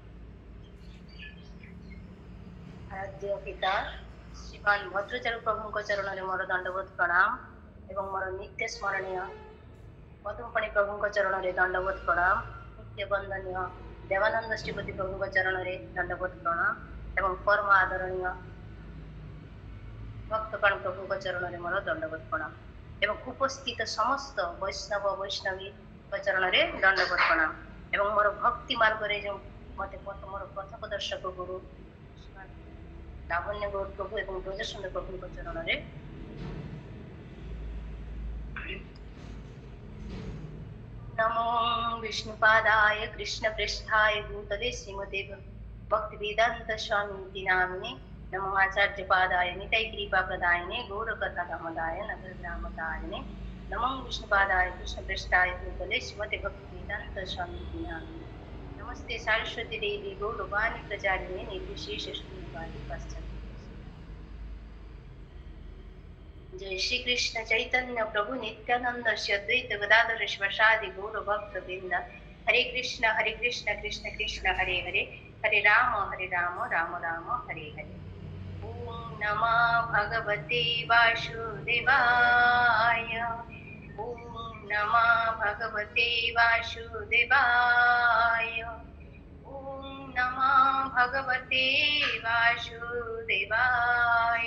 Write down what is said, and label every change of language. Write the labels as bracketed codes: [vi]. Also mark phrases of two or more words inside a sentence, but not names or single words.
[or] ଆରାଧ୍ୟ ପିତା ଶ୍ରୀମାନ ଭଦ୍ରଚାରୁ ପ୍ରଭୁ ଚରଣ ମୋର ଦଣ୍ଡବତ ପ୍ରଣାମ ଏବଂ ମୋର ନିତ୍ୟ ସ୍ମରଣୀୟ ପଦ୍ମପାଣି ପ୍ରଭୁ ଚରଣ ଦଣ୍ଡବତ ପ୍ରଣାମ। ନିତ୍ୟ ବନ୍ଦନୀୟ ଦେବାନନ୍ଦ ଶ୍ରୀପତି ପ୍ରଭୁ ଚରଣ ଦଣ୍ଡବତ ପ୍ରଣାମ ଏବଂ ପରମ ଆଦରଣୀୟ ଭକ୍ତପାଣ ପ୍ରଭୁ ଚରଣ ମୋର ଦଣ୍ଡବତ ପ୍ରଣାମ ଏବଂ ଉପସ୍ଥିତ ସମସ୍ତ ବୈଷ୍ଣବ ବୈଷ୍ଣବୀ ଚରଣ ଦଣ୍ଡବତ ପ୍ରଣାମ ଏବଂ ମୋର ଭକ୍ତି ମାର୍ଗ ଜୋ ମତ ମୋର ପଥ ପ୍ରଦର୍ଶକ ଗୁରୁ ଲାବଣ୍ୟ ଗୌର ପ୍ରଭୁ ଏବଂ ବ୍ରଜସୁନ୍ଦର ପ୍ରଭୁ ଚରଣ [sa] नमो विष्णुपादाय कृष्ण पृष्ठाय भूतले श्रीमते भक्ति वेदांत स्वामी नामिने नमो आचार्य पादाय निताय कृपा प्रदायने गौर कथा दामोदाय नगर ग्रामदायने नमो विष्णुपादाय कृष्ण पृष्ठाय भूतले श्रीमते भक्ति वेदांत स्वामी नामिने नमस्ते सरस्वती देवी गौरवाणी प्रचारिणे निर्विशेष शून्यवादी पश्चात। जय श्री कृष्ण चैतन्य प्रभु नित्यानंद श्री अद्वैत गदाधर शिवासादि गौर भक्त वृंद। हरे कृष्ण कृष्ण कृष्ण हरे हरे हरे राम राम राम हरे हरे। ओम नमः भगवते वासुदेवाय। ओम नमः भगवते वासुदेवाय। ओम नमः भगवते वासुदेवाय।